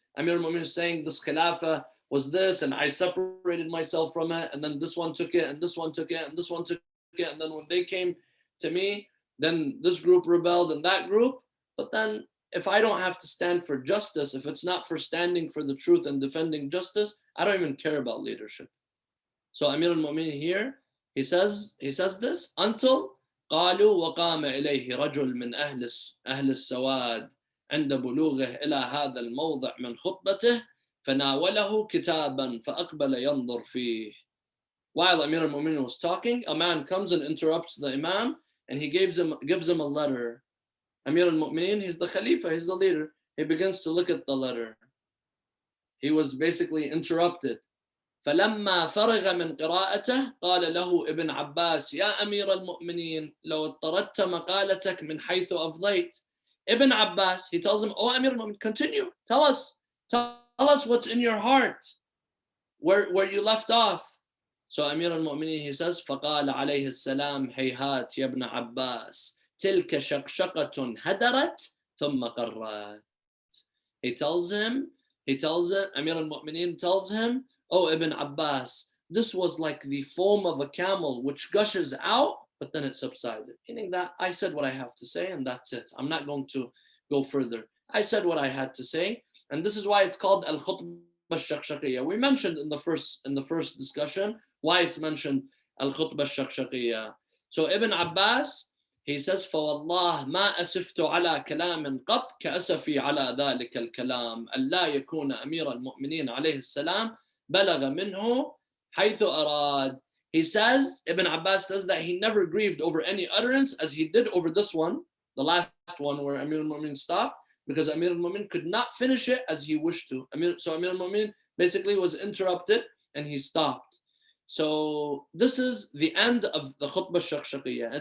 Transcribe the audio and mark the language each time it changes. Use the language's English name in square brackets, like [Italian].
[English] Amir al-Mu'minin is saying this khilafah was this, and I separated myself from it, and then this one took it, and this one took it, and this one took it, and then when they came to me, then this group rebelled and that group. But then if I don't have to stand for justice, if it's not for standing for the truth and defending justice, I don't even care about leadership. So Amir al-Mu'minin here, he says this until [Arabic] قالوا وقام إليه رجل من أهل السواد عند بلوغه إلى هذا الموضع من خطبته فناوله كتابا فأقبل ينظر فيه. [English] While Amir al-Mu'minin was talking, a man comes and interrupts the Imam, and he gives him a letter. Amir al-Mu'minin, he's the Khalifa, he's the leader. He begins to look at the letter. He was basically interrupted. [Arabic] فلما فرغ من قراءته قال له ابن عباس يا أمير المؤمنين لو اضطردت مقالتك من حيث أفضيت. [English] Ibn Abbas, he tells him, oh Amir al-Mu'minin, continue. Tell us what's in your heart, where you left off. So Amir al-Mu'minin, he says, [Arabic] فقال عليه السلام هيهات يا ابن عباس تلك شقشقة هدرت ثم قرت. [English] He tells him, Amir al-Mu'minin tells him, oh Ibn Abbas, this was like the foam of a camel which gushes out, but then it subsided. Meaning that I said what I have to say and that's it. I'm not going to go further. I said what I had to say, and this is why it's called al-Khutbah al-Shaqshaqiya. We mentioned in the first discussion why it's mentioned al-Khutbah al-Shaqshaqiya. So Ibn Abbas, he says, [Arabic] فوالله ما أسفت على كلام قط كأسفي على ذلك الكلام ألا يكون أمير المؤمنين عليه السلام بلغ منه حيث أراد. [English] He says, Ibn Abbas says that he never grieved over any utterance as he did over this one, the last one where Amir al-Mu'minin stopped, because Amir al-Mu'minin could not finish it as he wished to. So Amir al-Mu'minin basically was interrupted and he stopped. So this is the end of the Khutbah al-Shaqshaqiya.